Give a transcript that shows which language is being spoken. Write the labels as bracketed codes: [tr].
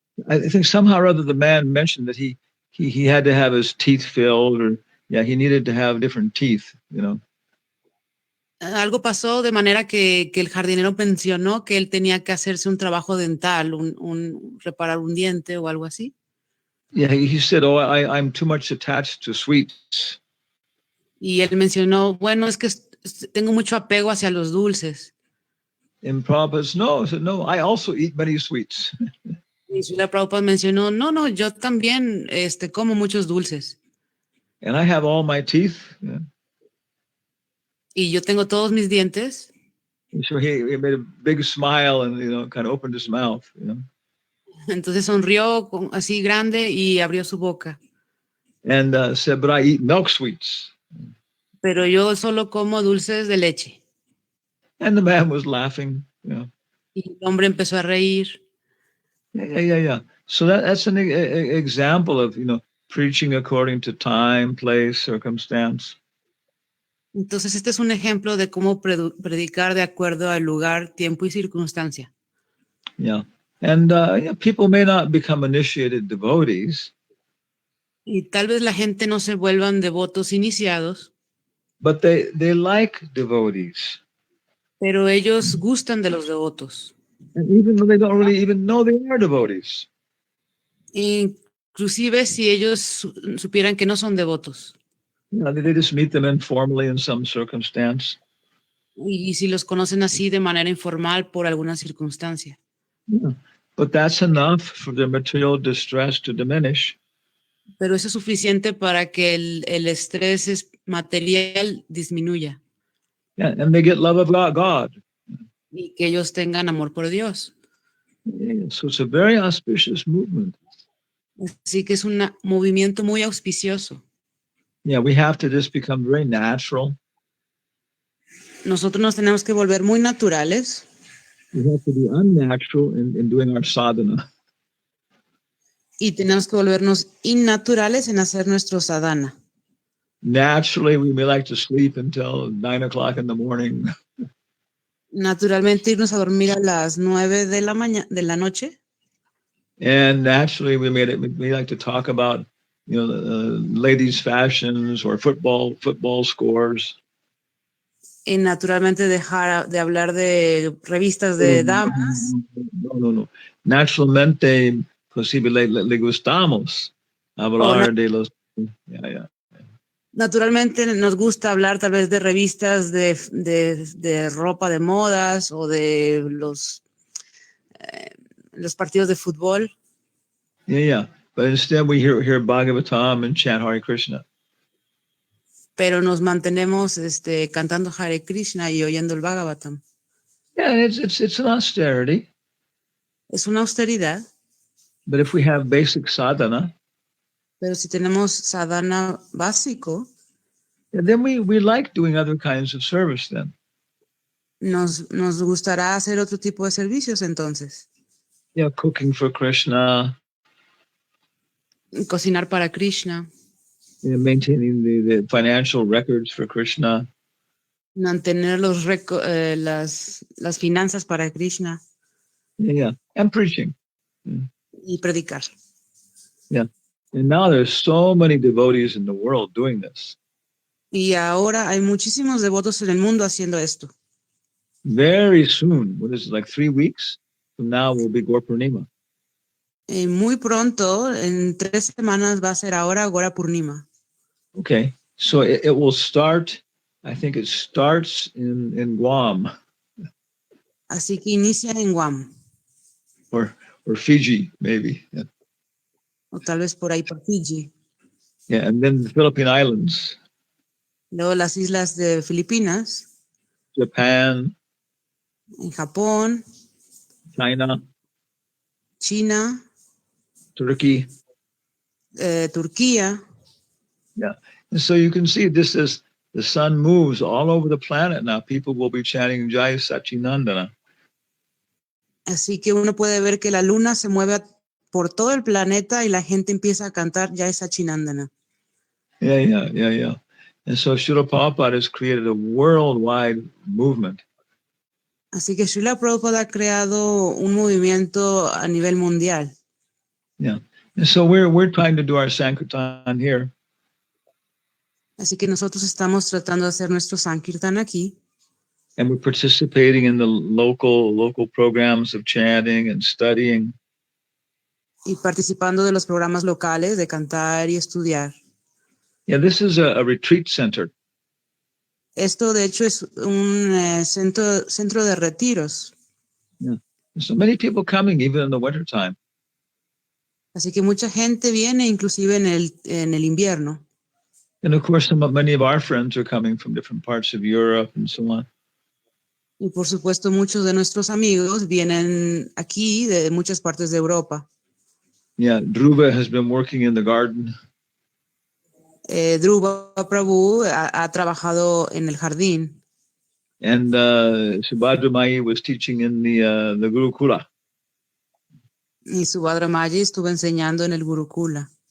[en] I think somehow or other the man mentioned that he had to have his teeth filled, or he needed to have different teeth. You know. [es] Algo pasó de manera que el jardinero mencionó que él tenía que hacerse un trabajo dental, reparar un diente o algo así. [en] Yeah, he said, "Oh, I'm too much attached to sweets." [es] Y él mencionó, bueno, es que tengo mucho apego hacia los dulces. [en] And Prabhupada said, no, I also eat many sweets. [es] Y Srila Prabhupada mencionó, no, yo también como muchos dulces. [en] And I have all my teeth. Yeah. [es] Y yo tengo todos mis dientes. [en] So he made a big smile and, kind of opened his mouth. You know. [es] Entonces sonrió así grande y abrió su boca. [en] And said, but I eat milk sweets. [es] Pero yo solo como dulces de leche. [en] And the man was laughing. You know. [es] Y el hombre empezó a reír. [en] Yeah. So that's an example of, preaching according to time, place, circumstance. [es] Entonces este es un ejemplo de cómo predicar de acuerdo al lugar, tiempo y circunstancia. [en] Yeah. And people may not become initiated devotees. [es] Y tal vez la gente no se vuelvan devotos iniciados. [en] But they like devotees. [es] Pero ellos gustan de los devotos. [en] And even though they don't really even know they are devotees. [es] Inclusive si ellos supieran que no son devotos. [en] They just meet them informally in some circumstance. [es] Y si los conocen así de manera informal por alguna circunstancia. [en] Yeah. But that's enough for their material distress to diminish. [es] Pero eso es suficiente para que el estrés material disminuya. [en] Yeah, and they get love of God. [es] Y que ellos tengan amor por Dios. [en] Yeah, so it's a very auspicious movement. [es] Así que es un movimiento muy auspicioso. [en] Yeah, we have to just become very natural. [es] Nosotros nos tenemos que volver muy naturales. [en] We have to be unnatural in doing our sadhana. [es] Y tenemos que volvernos innaturales en hacer nuestro sadhana. [en] Naturally, we may like to sleep until 9 o'clock in the morning. [es] Naturalmente irnos a dormir a las 9 de la noche. [en] And naturally, we may like to talk about, ladies' fashions or football scores. [es] Y naturalmente dejar de hablar de revistas de damas. No. Naturalmente, posible le gustamos hablar de los. [en] Yeah. [es] Naturalmente nos gusta hablar tal vez de revistas de ropa de modas o de los partidos de fútbol. [en] Yeah. But instead we hear Bhagavatam and chant Hare Krishna. [es] Pero nos mantenemos cantando Hare Krishna y oyendo el Bhagavatam. [en] Yeah, it's an austerity. [es] Es una austeridad. [en] But if we have basic sadhana, [es] pero si tenemos sadhana básico, [en] then we like doing other kinds of service then. [es] Nos gustará hacer otro tipo de servicios entonces. [en] Yeah, cooking for Krishna. [es] Cocinar para Krishna. [en] Yeah, maintaining the financial records for Krishna. [es] Mantener las finanzas para Krishna. [en] Yeah, and preaching. [es] Y predicar. [en] Yeah. And now there's so many devotees in the world doing this. [es] Y ahora hay muchísimos devotos en el mundo haciendo esto. [en] Very soon, what is it, like 3 weeks from now will be Gaur Purnima. [es] Muy pronto, en 3 semanas, va a ser ahora Gora Purnima. [en] Okay, so it will start, I think it starts in Guam [es] Así que inicia en Guam, [en] or Fiji, maybe. Yeah. [es] o tal vez por ahí por Fiji. [en] Yeah, and then the Philippine Islands, [es] Luego las islas de Filipinas, [en] Japan, [es] en Japón, [en] China, [es] China, [en] Turkey. [es] Turquía. [en] Yeah. And so you can see this is the sun moves all over the planet now. People will be chanting Jai Sachinandana. [es] Así que uno puede ver que la luna se mueve por todo el planeta y la gente empieza a cantar Jai Sachinandana. [en] Yeah. And so Srila Prabhupada has created a worldwide movement. [es] Así que Srila Prabhupada ha creado un movimiento a nivel mundial. [en] Yeah. And so we're trying to do our Sankirtan here. [es] Así que nosotros estamos tratando de hacer nuestro Sankirtan aquí. [en] And we're participating in the local programs of chanting and studying. [es] Y participando de los programas locales de cantar y estudiar. [en] Yeah, this is a retreat center. [es] Esto, de hecho, es un centro de retiros. [en] Yeah. So many people coming even in the wintertime. [es] Así que mucha gente viene, inclusive en el invierno. [en] And of course, many of our friends are coming from different parts of Europe and so on. [es] Y por supuesto, muchos de nuestros amigos vienen aquí de muchas partes de Europa. [en] Yeah, Dhruva has been working in the garden. [es] Dhruva Prabhu ha trabajado en el jardín. [en] And Subhadra Mai was teaching in the Gurukula. [es] Y Subhadra Maya estuvo enseñando en el Gurukula.